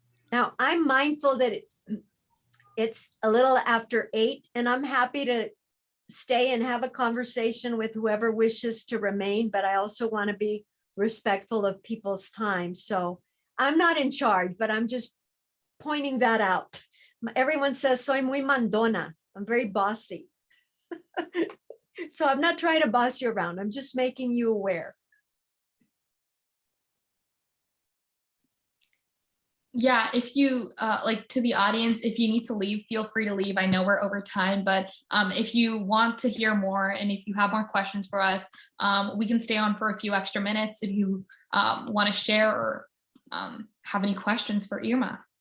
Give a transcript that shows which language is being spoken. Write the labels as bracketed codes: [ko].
[en] Now, I'm mindful that it's a little after 8, and I'm happy to stay and have a conversation with whoever wishes to remain, but I also want to be respectful of people's time. So I'm not in charge, but I'm just pointing that out. Everyone says, [es] soy muy mandona. [en] I'm very bossy. So I'm not trying to boss you around. I'm just making you aware. Yeah, if you like, to the audience, if you need to leave, feel free to leave. I know we're over time, but if you want to hear more and if you have more questions for us, we can stay on for a few extra minutes if you want to share or have any questions for Irma.